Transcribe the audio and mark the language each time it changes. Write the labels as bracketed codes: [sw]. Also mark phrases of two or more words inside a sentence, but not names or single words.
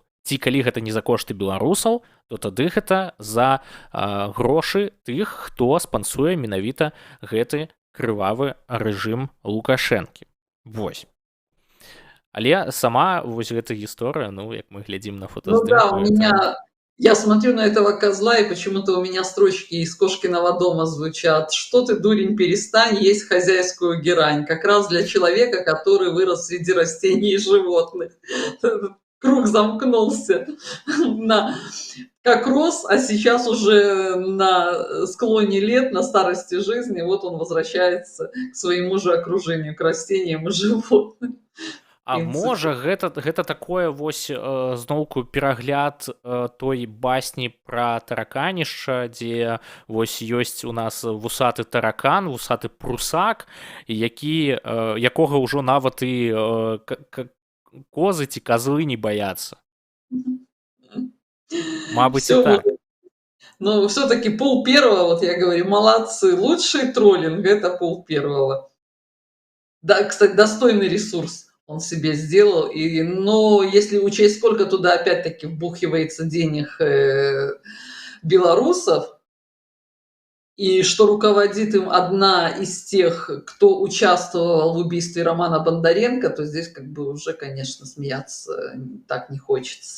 [be] Ці калі гэта не за кошты беларусаў, то тады гэта за грошы тых, хто спансуе менавіта гэты крывавы рэжым Лукашэнкі. Вось. Але сама вось гэта гісторыя, як мы глядзім на фотаздымку. [ru] Я смотрю на этого козла, и почему-то у меня строчки из Кошкиного дома звучат. Что ты, дурень, перестань есть хозяйскую герань. Как раз для человека, который вырос среди растений и животных. круг замкнулся. На, как рос, а сейчас уже на склоне лет, на старости жизни, вот он возвращается к своему же окружению, к растениям и животным. В А принципе. [be] можа гэта такое вось зноўку перагляд той басні пра тараканішча, дзе вось ёсць у нас вусаты таракан, вусаты прусак, які якога ўжо нават і козы ці казлы не баяцца. Мабыць, і [ru] Все вот. [be] так. [ru] Но все-таки пол первого, вот я говорю, молодцы. Лучший троллинг — это пол первого. Да, кстати, достойный ресурс он себе сделал. Но если учесть, сколько туда опять-таки вбухивается денег белорусов, и что руководит им одна из тех, кто участвовал в убийстве Романа Бондаренко, то здесь как бы уже, конечно, смеяться так не хочется.